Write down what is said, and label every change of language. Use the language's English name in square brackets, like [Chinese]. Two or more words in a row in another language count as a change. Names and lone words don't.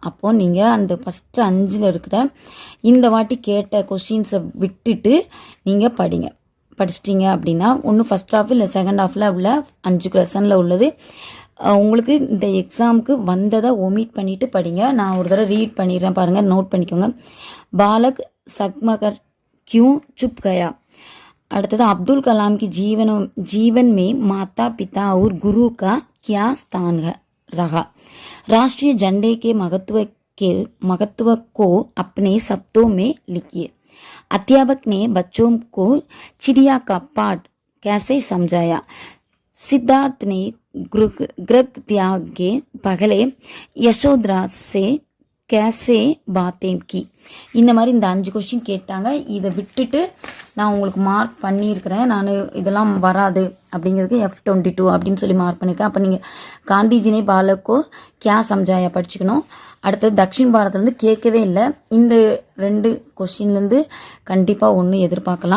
[Tamil] அப்போது நீங்கள் அந்த ஃபஸ்ட்டு 5ல் இருக்கிற இந்த வாட்டி கேட்ட கொஸ்டின்ஸை விட்டுட்டு நீங்கள் படிச்சிட்டிங்க அப்படின்னா ஒன்று [English] first half [Tamil] இல்லை [English] second half [Tamil] உள்ள 5 லெசனில் உள்ளது உங்களுக்கு இந்த எக்ஸாமுக்கு வந்ததை ஒமிட் பண்ணிவிட்டு படிங்க. நான் ஒரு தடவை ரீட் பண்ணிடுறேன் பாருங்கள், நோட் பண்ணிக்கோங்க. [Hindi] बालक चकमकर क्यों चुप गया. அடுத்தது अब्दुल कलाम की जीवन में माता पिता और गुरु का क्या स्थान रहा. राष्ट्रीय झंडे के महत्व को अपने शब्दों में लिखिए. अध्यापक ने बच्चों को चिड़िया का पाठ कैसे समझाया. सिद्धार्थ ने गृह त्याग के पहले यशोधरा से कैसे बातें की. [Tamil] இந்த மாதிரி இந்த 5 கொஸ்டின் கேட்டாங்க. இதை விட்டுட்டு நான் உங்களுக்கு மார்க் பண்ணியிருக்கிறேன். நான் இதெல்லாம் வராது அப்படிங்கிறதுக்கு F22 அப்படின்னு சொல்லி மார்க் பண்ணியிருக்கேன். அப்போ நீங்கள் [Hindi] गांधीजी ने बालक को क्या समझाया [Tamil] படிச்சுக்கணும். அடுத்தது தக்ஷின் பாரத்லேருந்து கேட்கவே இல்லை. இந்த 2 கொஸ்டின்லேருந்து கண்டிப்பாக ஒன்று எதிர்பார்க்கலாம்.